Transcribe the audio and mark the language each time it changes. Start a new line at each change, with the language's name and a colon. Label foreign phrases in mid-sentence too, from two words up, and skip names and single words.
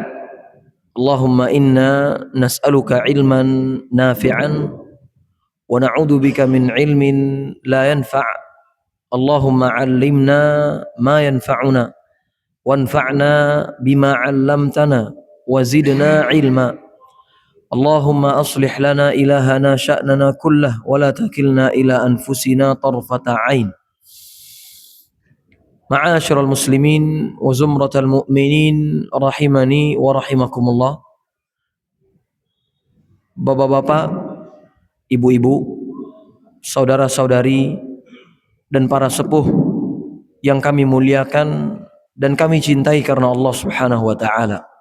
Arabic: اللهم إنا نسألك علما نافعا ونعوذ بك من علم لا ينفع'. اللهم علمنا ما ينفعنا وانفعنا بما علمتنا وزدنا علما. اللهم أصلح لنا إلهنا شأننا كله ولا تكلنا إلى أنفسنا طرفة عين. معاشر المسلمين وزمرة المؤمنين رحمني ورحمكم الله.
Indonesian: Bapak-bapak, ibu-ibu, saudara-saudari, dan para sepuh yang kami muliakan dan kami cintai karena Allah
Arabic: سبحانه وتعالى.